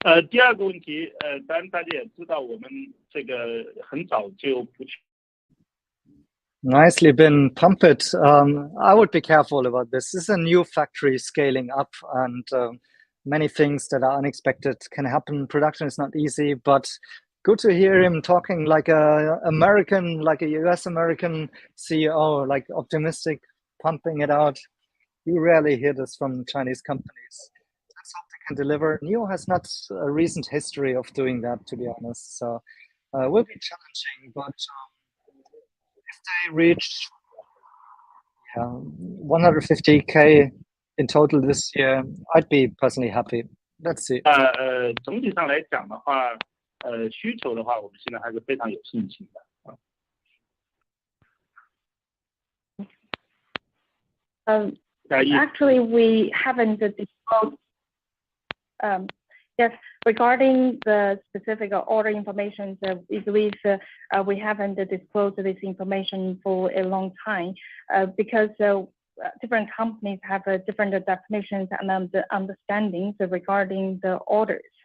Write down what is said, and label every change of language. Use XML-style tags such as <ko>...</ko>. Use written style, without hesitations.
<zh>第二个问题，当然大家也知道，我们这个很早就不去。</zh> <en>Nicely been, pump it. I would be careful about this. This is a new factory scaling up, and many things that are unexpected can happen. Production is not easy, but good to hear him talking like a American, like a US American CEO, like optimistic, pumping it out. You rarely hear this from Chinese companies. Let's hope they can deliver. NIO has not a recent history of doing that, to be honest. So it will be challenging, but if they reach 150K in total this year, I'd be personally happy. Let's see.</en> <zh>总体上来讲的话，需求的话，我们现在还是非常有信心的。</zh> <en>Actually, we haven't disclosed. Yes, regarding the specific order information, we believe we haven't disclosed this information for a long time because different companies have different definitions and understandings regarding the orders.</en>